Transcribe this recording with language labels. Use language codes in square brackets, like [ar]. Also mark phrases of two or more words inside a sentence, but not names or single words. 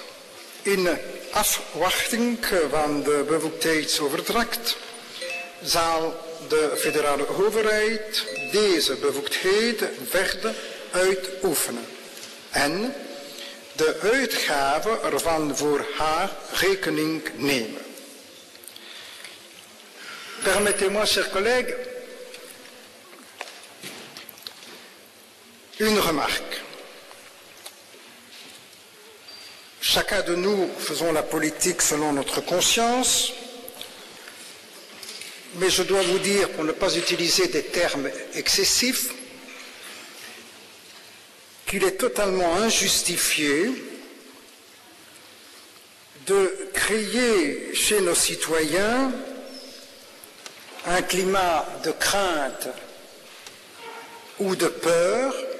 [nl] In afwachting van de bevoegdheidsoverdracht zal de federale overheid deze bevoegdheden verder uitoefenen en de uitgaven ervan voor haar rekening nemen. [fr] Permettez-moi, chers collègues, une remarque. Chacun de nous faisons la politique selon notre conscience, mais je dois vous dire, pour ne pas utiliser des termes excessifs, qu'il est totalement injustifié de créer chez nos citoyens un climat de crainte ou de peur.